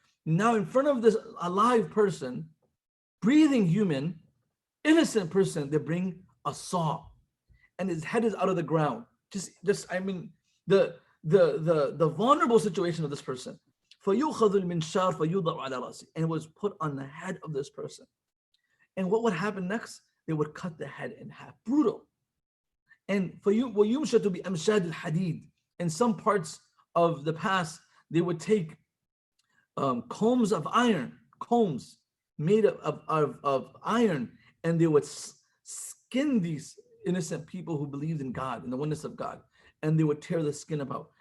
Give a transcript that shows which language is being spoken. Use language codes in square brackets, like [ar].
[en] Now in front of this alive person, breathing human, innocent person, they bring a saw and his head is out of the ground. The vulnerable situation of this person. [ar] فَيُؤْخَذُ الْمِنْشَارِ فَيُوضَعُ عَلَى رَأْسِهِ. [en] And it was put on the head of this person. And what would happen next? They would cut the head in half. Brutal. [ar] And وَيُمْشَطُ بِأَمْشَادِ الْحَدِيدِ. [en] In some parts of the past, they would take combs of iron, combs made of iron, and they would skin these innocent people who believed in God, in the oneness of God, and they would tear the skin about.